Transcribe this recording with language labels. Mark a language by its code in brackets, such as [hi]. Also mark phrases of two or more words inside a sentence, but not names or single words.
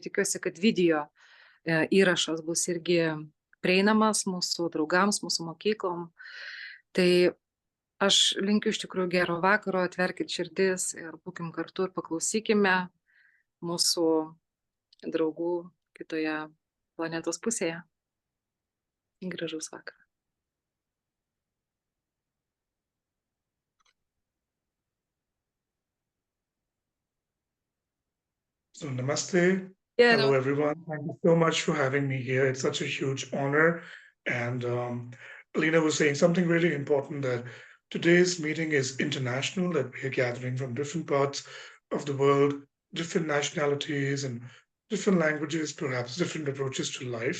[lt] Tikiuosi, kad video įrašas bus irgi prieinamas mūsų draugams, mūsų mokyklom. Tai aš linkiu iš tikrųjų gero vakaro, atverkit širdis ir būkim kartu ir paklausykime mūsų draugų kitoje planetos pusėje. Gražaus vakaro. [en] So namaste. Yeah, Hello, everyone. Thank you so much for having me here. It's such a huge honor. And Alina was saying something really important, that today's meeting is international, that we are gathering from different parts of the world, different nationalities and different languages, perhaps different approaches to life.